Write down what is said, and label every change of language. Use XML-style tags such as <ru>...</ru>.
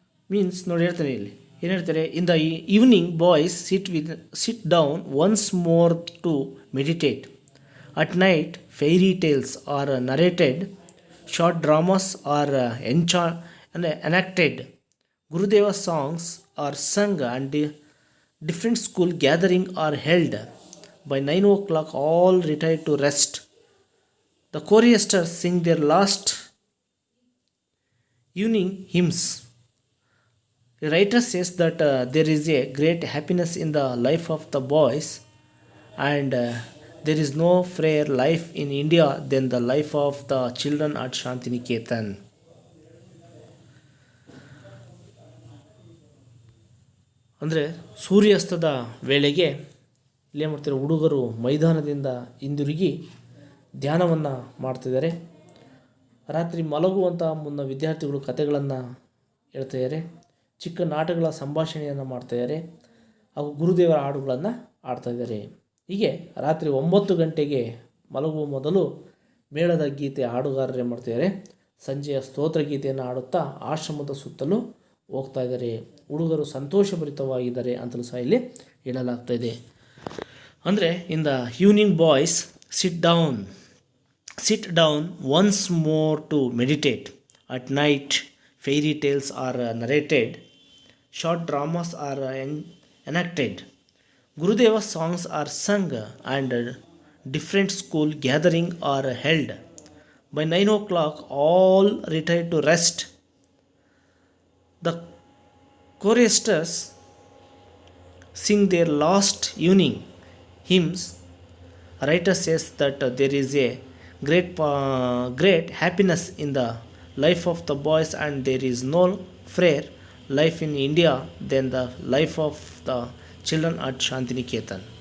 <en>means</en> <kn>ನೋಡಿ ಹೇಳ್ತಾರೆ ಇಲ್ಲಿ ಏನು ಹೇಳ್ತಾರೆ</kn> <en>In the evening boys sit down once more to meditate at night fairy tales are narrated short dramas are enacted Gurudeva songs are sung and different school gathering are held. By 9 o'clock all retire to rest. The choristers sing their last evening hymns. The writer says that there is a great happiness in the life of the boys, and there is no freer life in India than the life of the children at Shantiniketan.</en> <kn>ಅಂದರೆ ಸೂರ್ಯಾಸ್ತದ ವೇಳೆಗೆ ಇಲ್ಲೇನು ಮಾಡ್ತಾರೆ, ಹುಡುಗರು ಮೈದಾನದಿಂದ ಹಿಂದಿರುಗಿ ಧ್ಯಾನವನ್ನು ಮಾಡ್ತಿದ್ದಾರೆ. ರಾತ್ರಿ ಮಲಗುವಂಥ ಮುನ್ನ ವಿದ್ಯಾರ್ಥಿಗಳು ಕಥೆಗಳನ್ನು ಹೇಳ್ತಾಯಿದ್ದಾರೆ, ಚಿಕ್ಕ ನಾಟಕಗಳ ಸಂಭಾಷಣೆಯನ್ನು ಮಾಡ್ತಾಯಿದ್ದಾರೆ, ಹಾಗೂ ಗುರುದೇವರ ಹಾಡುಗಳನ್ನು ಆಡ್ತಾಯಿದ್ದಾರೆ. ಹೀಗೆ ರಾತ್ರಿ 9 ಗಂಟೆಗೆ ಮಲಗುವ ಮೊದಲು ಮೇಳದ ಗೀತೆ ಹಾಡುಗಾರರೇ ಮಾಡ್ತಾಯಿದ್ದಾರೆ, ಸಂಜೆಯ ಸ್ತೋತ್ರ ಗೀತೆಯನ್ನು ಹಾಡುತ್ತಾ ಆಶ್ರಮದ ಸುತ್ತಲೂ ಹೋಗ್ತಾ ಇದ್ದಾರೆ. ಹುಡುಗರು ಸಂತೋಷಭರಿತವಾಗಿದ್ದಾರೆ ಅಂತಲೂ ಸಹ ಇಲ್ಲಿ ಹೇಳಲಾಗ್ತಾಯಿದೆ. ಅಂದರೆ</kn> <en>In the evening boys sit down once more to meditate at night fairy tales are narrated short dramas are enacted Gurudeva songs are sung and different school gathering are held. By 9 o'clock all retire to rest. The choristers sing their last evening hymns. A writer says that there is a great happiness in the life of the boys, and there is no freer life in India than the life of the children at Shantiniketan.</en>